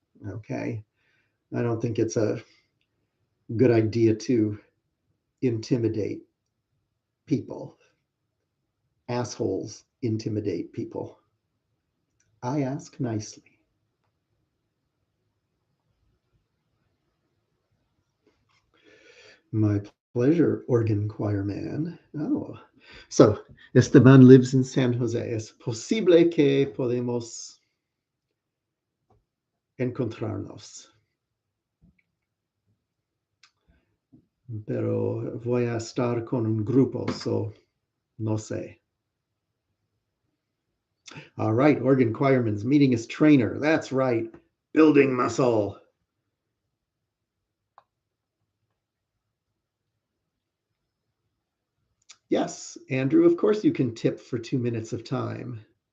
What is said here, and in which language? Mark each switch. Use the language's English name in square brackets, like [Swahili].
[English] Okay, I don't think it's a good idea to intimidate people. Assholes intimidate people. I ask nicely. My pleasure, organ choir man. Oh, so Esteban lives in San Jose. [Spanish] Es posible que podemos encontrarnos. Pero voy a estar con un grupo, so no sé. [English] All right, organ choirman's meeting his trainer. That's right, building muscle. Yes, Andrew, of course you can tip for 2 minutes of time.